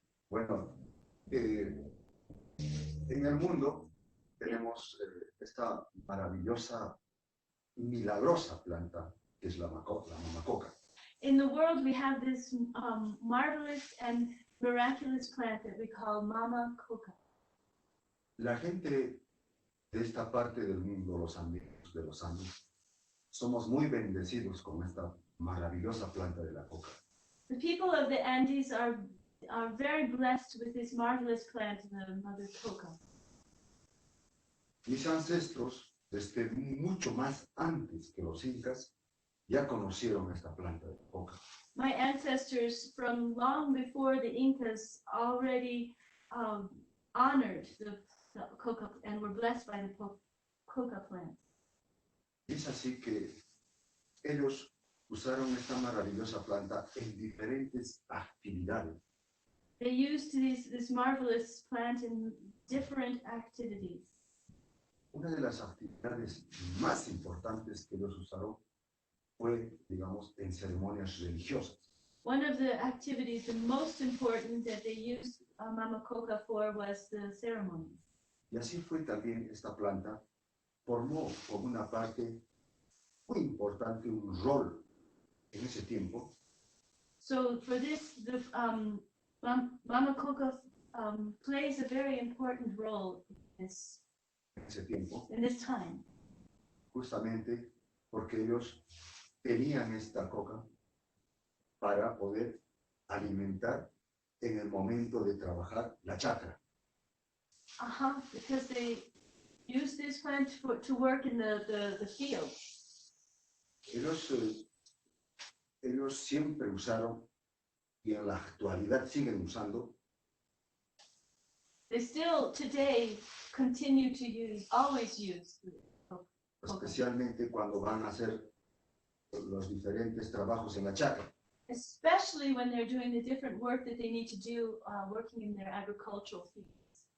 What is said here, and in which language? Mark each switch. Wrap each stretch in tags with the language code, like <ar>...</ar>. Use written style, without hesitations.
<es>Bueno, en el mundo tenemos esta maravillosa y milagrosa planta que es la mamacoca.</es> <en>In the world, we have this marvelous and miraculous plant that we call mama coca.</en> <es>La gente de esta parte del mundo, los amigos de los Andes, somos muy bendecidos con esta maravillosa planta de la coca.</es> <en>The people of the Andes are very blessed with this marvelous plant, the mother coca.</en> <es>Mis ancestros, desde mucho más antes que los incas, ya conocieron esta planta de coca.</es> <en>My ancestors from long before the Incas already honored the coca and were blessed by the coca plant.</en> <es>Es así que ellos usaron esta maravillosa planta en diferentes actividades.</es> <en>They used this marvelous plant in different activities.</en> <es>Una de las actividades más importantes que ellos usaron fue, digamos, en ceremonias religiosas.</es> <en>One of the activities, the most important that they used mama coca for, was the ceremony.</en> <es>Y así fue también esta planta, formó como una parte muy importante, un rol en ese tiempo.</es> <en>So for this, the mama coca plays a very important role in</en> <es>Ese tiempo,</es> <en>in this time,</en> <es>justamente porque ellos tenían esta coca para poder alimentar en el momento de trabajar la chacra.</es> <en>because they use this plant to work in the field.</en> <es>Ellos siempre usaron y en la actualidad siguen usando</es> <en>They still today continue to always use.</en> <es>especialmente cuando van a hacer los diferentes trabajos en la chacra.</es> <en>Especially when they're doing the different work that they need to do working in their agricultural fields.</en>